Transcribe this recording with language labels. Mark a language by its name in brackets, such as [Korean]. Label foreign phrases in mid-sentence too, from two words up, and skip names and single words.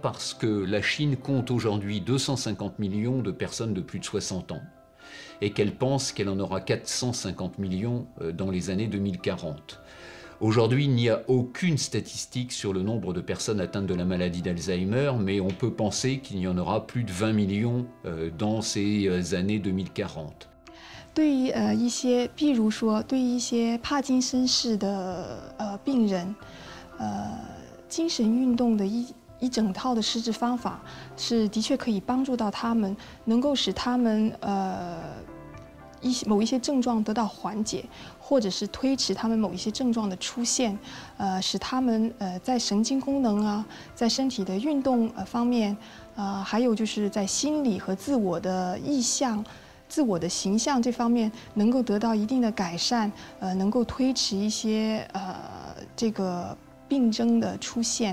[French] Parce que la Chine compte aujourd'hui 250 millions de personnes de plus de 60 ans et qu'elle pense qu'elle en aura 450 millions dans les années 2040. Aujourd'hui, il n'y a aucune statistique sur le nombre de personnes atteintes de la maladie d'Alzheimer, mais on peut penser qu'il y en aura plus de 20 millions dans ces années 2040. [Chinese] 对于一些，譬如说，对于一些帕金森氏的病人，精神运动的一整套的施治方法是的确可以帮助到他们，能够使他们某一些症状得到缓解，或者是推迟他们某一些症状的出现，使他们在神经功能啊，在身体的运动方面，还有就是在心理和自我的意向、自我的形象这方面能够得到一定的改善，能够推迟一些这个病症的出现。